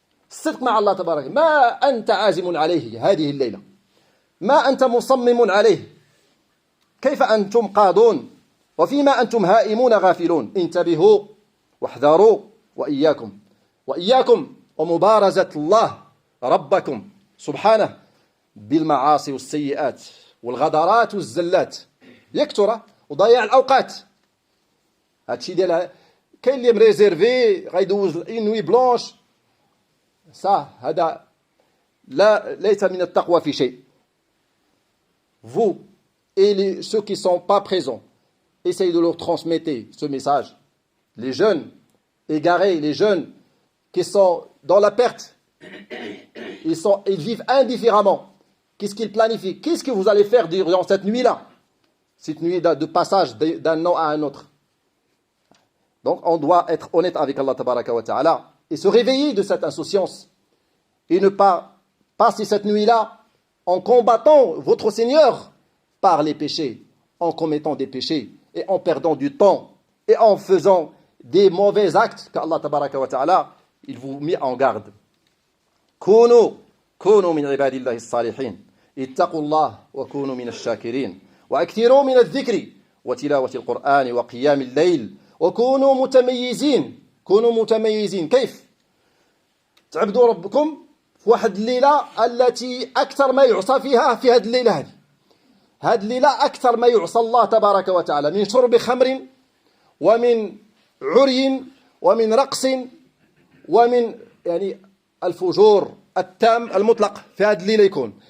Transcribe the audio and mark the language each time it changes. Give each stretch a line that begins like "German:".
Arabic: الصدق مع الله تبارك. ما أنت عازم عليه هذه الليلة؟ ما أنت مصمم عليه؟ كيف أنتم قادون وفيما أنتم هائمون غافلون؟ انتبهوا واحذروا وإياكم ومبارزة الله ربكم سبحانه بالمعاصي والسيئات والغدرات والزلات يكثر وضياع الأوقات. هادشي ديال كاين اللي مريزيرفي غيدوز نوي بلونش هذا ليس من التقوى في شيء.
French: Vous et ceux qui ne sont pas présents, essayez de leur transmettre ce message. Les jeunes égarés, les jeunes qui sont dans la perte, ils vivent indifféremment. Qu'est-ce qu'ils planifient? Qu'est-ce que vous allez faire durant cette nuit-là? Cette nuit de passage d'un nom à un autre. Donc on doit être honnête avec Allah tabaraka wa ta'ala et se réveiller de cette insouciance et ne pas passer cette nuit-là en combattant votre Seigneur par les péchés, en commettant des péchés et en perdant du temps et en faisant des mauvais actes qu'Allah tabaraka wa ta'ala il vous met en garde.
Arabic: كونوا من عباد الله الصالحين اتقوا الله وكونوا من الشاكرين وأكثروا من الذكر وتلاوة القرآن وقيام الليل وكونوا متميزين. كيف تعبدوا ربكم في واحد الليلة التي أكثر ما يعصى فيها في هذه الليلة هذه الليلة أكثر ما يعصى الله تبارك وتعالى من شرب خمر ومن عري ومن رقص ومن الفجور التام المطلق في هذه الليلة يكون.